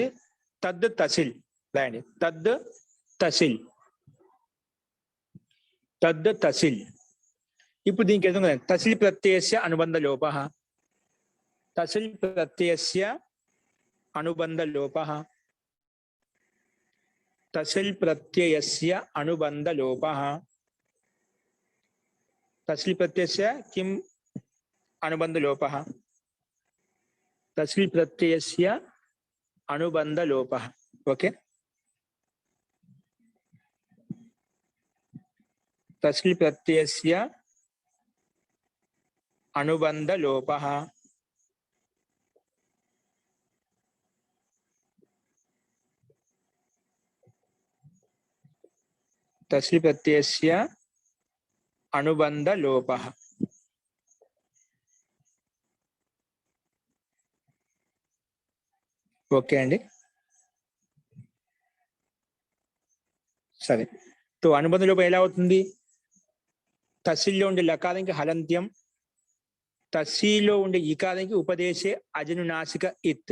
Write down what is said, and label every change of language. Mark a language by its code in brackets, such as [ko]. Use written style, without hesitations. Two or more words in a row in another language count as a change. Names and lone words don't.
[sa] తద్ తసిల్. [te] రాయండి. [sa] తద్ తసిల్. తద్ తసిల్. [te] ఇప్పుడు దీనికి ఎదుగుతుంది [sa] తసిల్ ప్రత్యయస్య అనుబంధ లోపః. తసిల్ ప్రత్యయస్య అనుబంధ లోపః. तसिल प्रत्ययस्य अनुबंध लोपः. तसिल प्रत्ययस्य किम अनुबंध लोपः? तसिल प्रत्ययस्य अनुबंध लोपः. ओके, तसिल प्रत्ययस्य अनुबंध लोपः. तस्ली प्रत्ययस्य अनुबंध लोपः. [te] ఓకే అండి, సరే. तो అనుబంధ లోపం ఎలా అవుతుంది? తస్సిల్లో ఉండే లకారానికి హలంత్యం, తస్సిలో ఉండే ఇకారానికి [sa] ఉపదేశే అజనునాసిక ఇత్.